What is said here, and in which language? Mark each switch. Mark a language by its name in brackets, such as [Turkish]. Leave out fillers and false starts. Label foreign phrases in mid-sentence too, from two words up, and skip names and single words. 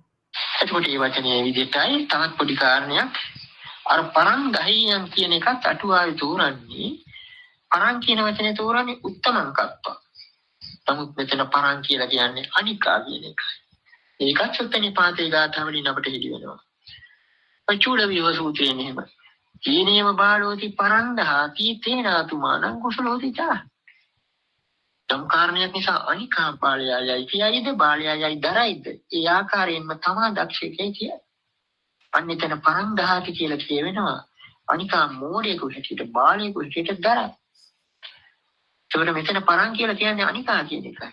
[Sinhala] එතකොට මේ වචනේ විදිහටයි තවත් පොඩි කාරණයක් අර [Pali] පරං ගහියන් [Sinhala] කියන එකත් අටුවාවේ තෝරන්නේ පරං කියන වචනේ තෝරන්නේ [Pali] උත්තමං කත්වා. [Sinhala] නමුත් මෙතන පරං කියලා කියන්නේ අනිකා කියන එකයි. ඒකත් සුත්තනිපාතේ ගාථාවලින් අපට හිති වෙනවා. පචූල විව සූත්‍රයේ එහෙම. [Pali] ඊනේම බාලෝති පරං දහති තේනාතුමානං කුසලෝති චා. [Sinhala] තම් කාරණයක් නිසා අනිකා බාලයයි කියයිද බාලයයි දරයිද ඒ ආකාරයෙන්ම තමා දක්ෂකේ කිය. අන්න එතන [Pali] පරං දහති [Sinhala] කියලා කියවෙනවා. අනිකා මෝඩයෙකු හැටියට බාලයෙකු හැටියට දරයි. ඒකට මෙතන පරං කියලා කියන්නේ අනිකා කියන එකයි.